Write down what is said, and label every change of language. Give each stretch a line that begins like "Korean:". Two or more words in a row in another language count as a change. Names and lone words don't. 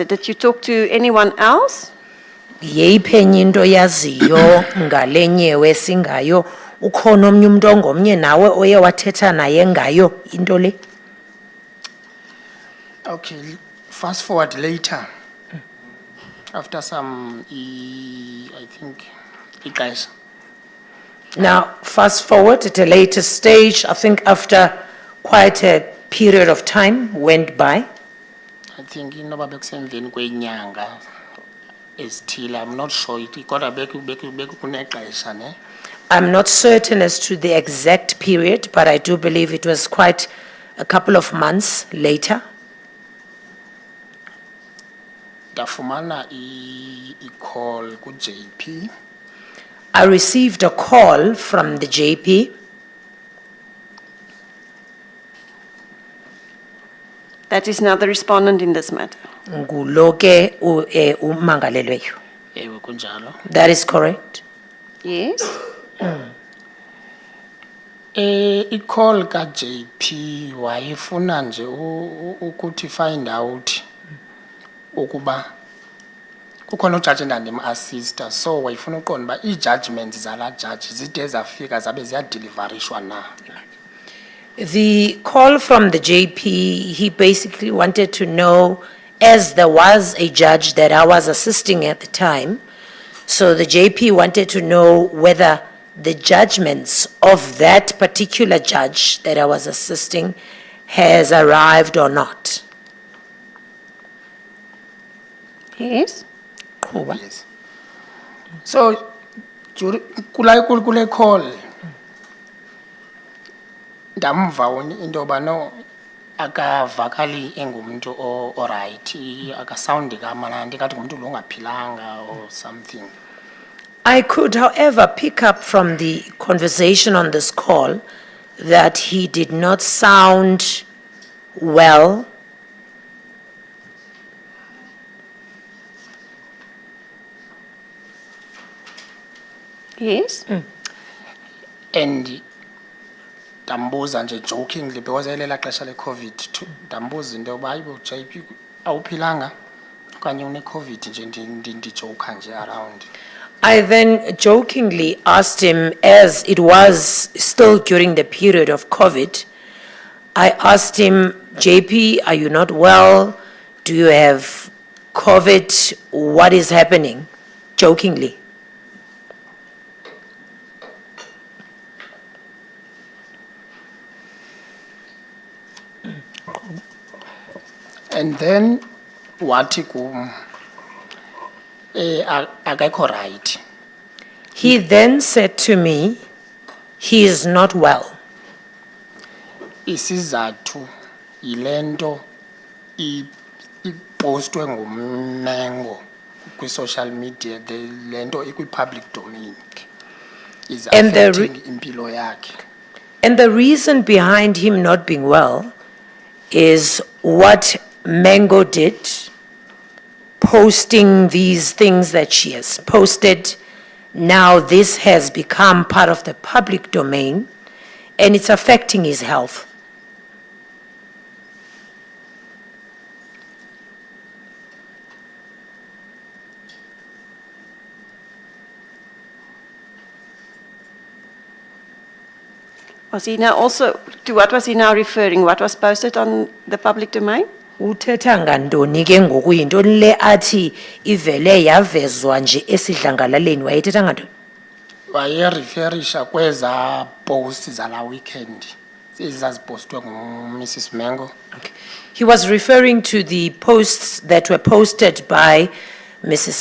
English: Did you talk to anyone else?
Xhosa: Yeyiphi enye into yaziyo ngale nyewe singayo? Ukhona omnye umuntu ongomnye nawe oye wathetha naye ngayo into le?
English: Okay, fast forward later. After some, I think, ixesha. Now, fast forward at a later stage, I think after quite a period of time went by,
Xhosa: I think inoba bekusemveni kwenyanga ezithile. I'm not sure it kodwa bekunexesha ne.
English: I'm not certain as to the exact period, but I do believe it was quite a couple of months later.
Xhosa: Ndafumana i-call ku-JP.
English: I received a call from the JP. That is now the respondent in this matter.
Xhosa: Ngulo ke umangalelweyo. Ewe kunjalo.
English: That is correct. Yes?
Xhosa: I-call ka-JP wayefuna nje ukuthi
English: find out
Xhosa: ukuba kukhona ujaji endandim-assista, so wayifuna uqonda uba ii-judgments zala jaji zide zafika zabe ziyadelivarishwa na.
English: The call from the JP, he basically wanted to know, as there was a judge that I was assisting at the time, so the JP wanted to know whether the judgments of that particular judge that I was assisting has arrived or not. Yes. Yes. So,
Xhosa: kule call, ndamva into yoba no akavakali engumntu orayight, akasawundi kamnandi, ngathi ngumntu lo ungaphilanga
English: or something. I could, however, pick up from the conversation on this call that he did not sound well. Yes.
Xhosa: And ndambuza nje jokingly because elela xesha le-COVID, ndambuza into yoba hayibo JP awuphilanga okanye une-COVID nje ndijoka nje around.
English: I then jokingly asked him, as it was still during the period of COVID, I asked him, JP, are you not well? Do you have COVID? What is happening? Jokingly. And then
Xhosa: wathi kum akekho right.
English: He then said to me, he is not well.
Xhosa: Isizathu yile nto ipostwe nguMbenenge
English: kwi-social media,
Xhosa: le nto
English: ikwi-public domain, is And the
Xhosa: affecting impilo yakhe.
English: And the reason behind him not being well is what Mango did, posting these things that she has posted. Now this has become part of the public domain and it's affecting his health. Was he now also, to what was he now referring? What was posted on the public domain?
Xhosa: Uthetha ngantoni ke ngoku yintoni le athi ivele yavezwa nje esidlangalaleni wayethetha ngantoni? Wayereferisha kweza posts zala weekend ezazipostwe nguMrs Mbenenge.
English: Okay. He was referring to the posts that were posted by Mrs.